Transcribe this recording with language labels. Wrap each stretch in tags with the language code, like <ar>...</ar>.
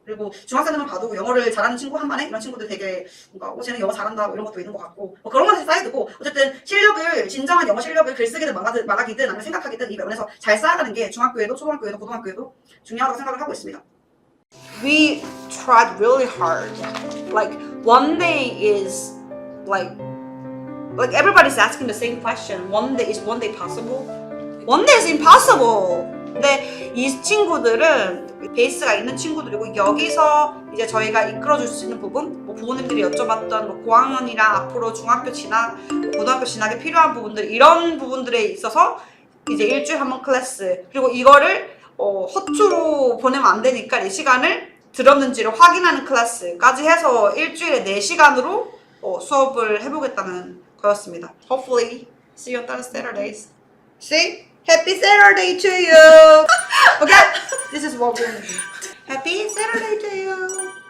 <ko>그리고 중학생들만 봐도 영어를 잘하는 친구 한 반에 이런 친구들 되게 뭔가 쟤는 영어 잘한다 뭐 이런 것도 있는 것 같고, 뭐 그런 것이 사이드고, 어쨌든 진정한 영어 실력을 글쓰기든 말하기든 아니면 생각하기든 이 면에서 잘 쌓아가는 게 중학교에도 초등학교에도 고등학교에도 중요하다고 생각을 하고 있습니다.</ko> <en>We tried really hard. Like one day is like everybody's asking the same question. One day possible? One day is impossible.</en> <ko>근데 이 친구들은 베이스가 있는 친구들이고 여기서 이제 저희가 이끌어줄 수 있는 부분, 뭐 부모님들이 여쭤봤던 뭐 고학년이랑 앞으로 중학교 진학, 고등학교 진학에 필요한 부분들 이런 부분들에 있어서 이제 일주일에 한 번 클래스 그리고 이거를 허투루 보내면 안 되니까 이 시간을 들었는지를 확인하는 클래스까지 해서 일주일에 4시간으로 수업을 해보겠다는 거였습니다.</ko> <en>Hopefully, see you on Saturdays. See? Happy Saturday to you! Okay? This is what we're gonna do. Happy Saturday to you!</en>